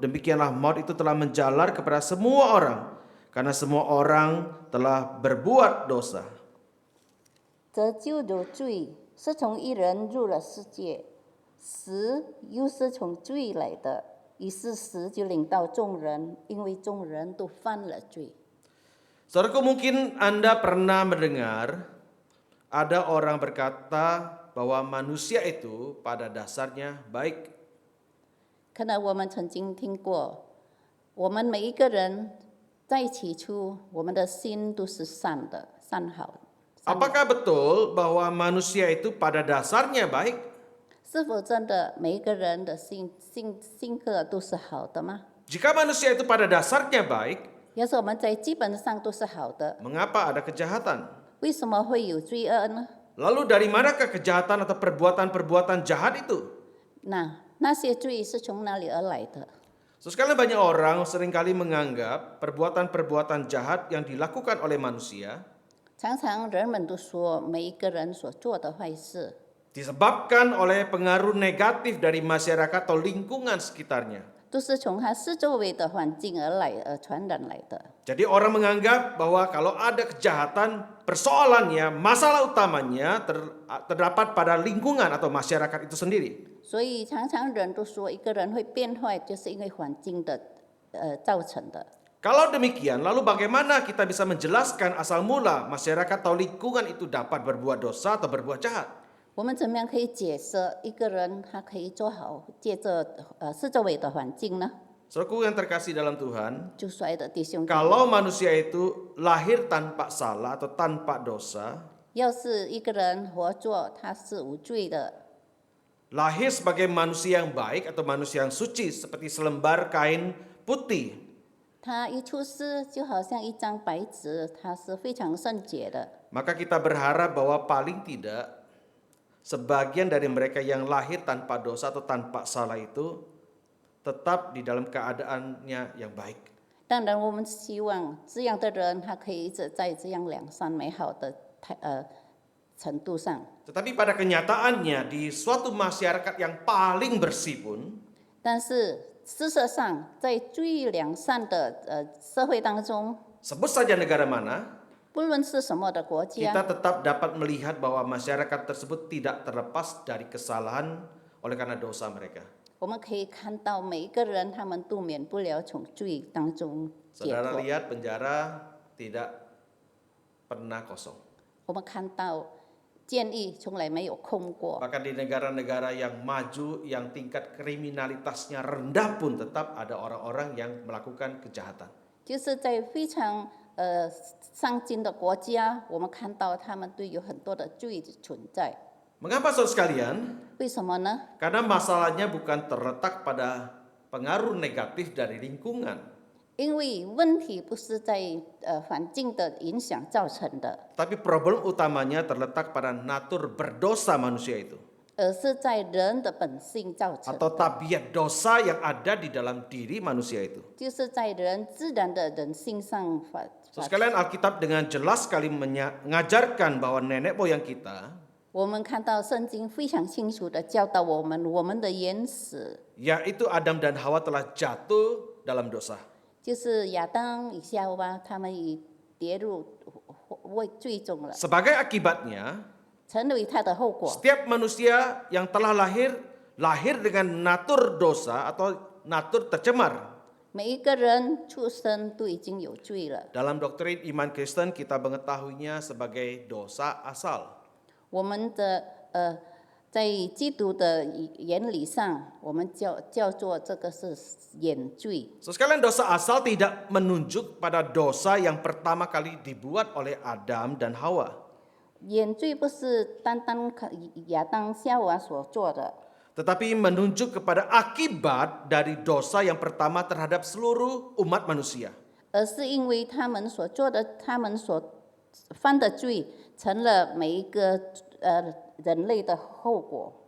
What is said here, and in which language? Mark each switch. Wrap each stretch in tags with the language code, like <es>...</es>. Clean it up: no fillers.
<id>Demikianlah maut itu telah menjalar kepada semua orang, karena semua orang telah berbuat dosa.</id> <zh>这就有罪是从一人入了世界，死又是从罪来的，于是死就领到众人，因为众人都犯了罪。</zh> <id>Saudaraku, mungkin Anda pernah mendengar ada orang berkata bahwa manusia itu pada dasarnya baik.</id> <zh>可能我们曾经听过，我们每一个人在起初，我们的心都是善的、善好的。</zh> <id>Apakah betul bahwa manusia itu pada dasarnya baik?</id> <zh>是否真的每一个人的性格都是好的吗？</zh> <id>Jika manusia itu pada dasarnya baik,</id> <zh>要是我们在基本上都是好的，</zh> <id>mengapa ada kejahatan?</id> <zh>为什么会有罪恶呢？</zh> <id>Lalu dari manakah kejahatan atau perbuatan-perbuatan jahat itu?</id> <zh>那些罪是从哪里而来的？</zh> <id>Sekali banyak orang seringkali menganggap perbuatan-perbuatan jahat yang dilakukan oleh manusia</id> <zh>常常人们都说，每一个人所做的坏事，</zh> <id>disebabkan oleh pengaruh negatif dari masyarakat atau lingkungan sekitarnya.</id> <zh>都是从他四周围的环境而来，而传染来的。</zh> <id>Jadi orang menganggap bahwa kalau ada kejahatan, persoalannya, masalah utamanya terdapat pada lingkungan atau masyarakat itu sendiri.</id> <zh>所以常常人都说，一个人会变坏，就是因为环境的造成的。</zh> <id>Kalau demikian, lalu bagaimana kita bisa menjelaskan asal mula masyarakat atau lingkungan itu dapat berbuat dosa atau berbuat jahat?</id> <zh>我们怎么样可以解释一个人他可以做好，借着四周围的环境呢？</zh> <id>Saudaraku yang terkasih dalam Tuhan,</id> <zh>就说的弟兄姐妹，</zh> <id>kalau manusia itu lahir tanpa salah atau tanpa dosa,</id> <zh>要是一个人活着他是无罪的，</zh> <id>lahir sebagai manusia yang baik atau manusia yang suci seperti selembar kain putih,</id> <zh>他一出世就好像一张白纸，他是非常圣洁的。</zh> <id>Maka kita berharap bahwa paling tidak sebagian dari mereka yang lahir tanpa dosa atau tanpa salah itu tetap di dalam keadaannya yang baik.</id> <zh>当然，我们希望这样的人，他可以一直在这样良善美好的程度上。</zh> <id>Tetapi pada kenyataannya di suatu masyarakat yang paling bersih pun</id> <zh>但是事实上，在最良善的社会当中，</zh> <id>sebut saja negara mana,</id> <zh>不论是什么的国</zh> <id>kita</id> <zh>家，</zh> <id>tetap dapat melihat bahwa masyarakat tersebut tidak terlepas dari kesalahan oleh karena dosa mereka.</id> <zh>我们可以看到每一个人，他们都免不了从罪当中解</zh> <id>Saudara</id> <zh>脱。</zh> <id>lihat penjara tidak pernah kosong.</id> <zh>我们看到监狱从来没有空过，</zh> <id>Bahkan di negara-negara yang maju, yang tingkat kriminalitasnya rendah pun tetap ada orang-orang yang melakukan kejahatan.</id> <zh>就是在非常上进的国家，我们看到他们都有很多的罪存在。</zh> <id>Mengapa saudara sekalian?</id> <zh>为什么呢？</zh> <id>Karena masalahnya bukan terletak pada pengaruh negatif dari lingkungan,</id> <zh>因为问题不是在环境的影响造成的，</zh> <id>tapi problem utamanya terletak pada natur berdosa manusia itu,</id> <zh>而是在人的本性造成</zh> <id>atau</id> <zh>的，</zh> <id>tabiat dosa yang ada di dalam diri manusia itu.</id> <zh>就是在人自然的人性上发。</zh> <id>Saudara sekalian, Alkitab dengan jelas sekali mengajarkan bahwa nenek moyang kita,</id> <zh>我们看到圣经非常清楚的教导我们，我们的原始</zh> <id>yaitu Adam dan Hawa telah jatuh dalam dosa.</id> <zh>就是亚当以夏娃，他们已跌入罪中了，</zh> <id>Sebagai akibatnya,</id> <zh>成为他的后果。</zh> <id>setiap manusia yang telah lahir dengan natur dosa atau natur tercemar.</id> <zh>每一个人出生都已经有罪了。</zh> <id>Dalam doktrin iman Kristen kita mengetahuinya sebagai dosa asal.</id> <zh>我们的在基督的原理上，我们叫做这个是原罪。</zh> <id>So, sekalian dosa asal tidak menunjuk pada dosa yang pertama kali dibuat oleh Adam dan Hawa.</id> <zh>原罪不是单单亚当夏娃所做的，</zh> <id>Tetapi menunjuk kepada akibat dari dosa yang pertama terhadap seluruh umat manusia.</id> <zh>而是因为他们所做的，他们所犯的罪，成了每一个人类的后果。</zh>